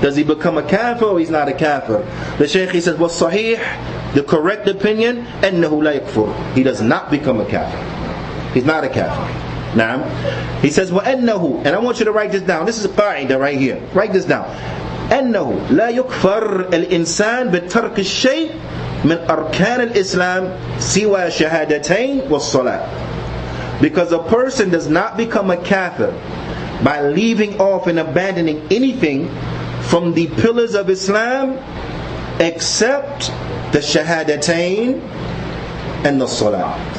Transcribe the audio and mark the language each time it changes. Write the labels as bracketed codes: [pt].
[en] Does he become a kafir or he's not a kafir? The shaykh, he says, وَالصَّحِيح, the correct opinion, [ar] أَنَّهُ لَا يَكْفُرُ, [en] he does not become a kafir. He's not a kafir. Now, he says, [ar] وَأَنَّهُ, [en] and I want you to write this down. This is a qa'idah right here. Write this down. [ar] أَنَّهُ لَا يُكْفَرْ الْإِنسان بِتَرْكِ الشَّيْء من أركان الإسلام سوى شهادتين والصلاة. [en] Because a person does not become a kafir by leaving off and abandoning anything from the pillars of Islam except the shahadatain and the salah.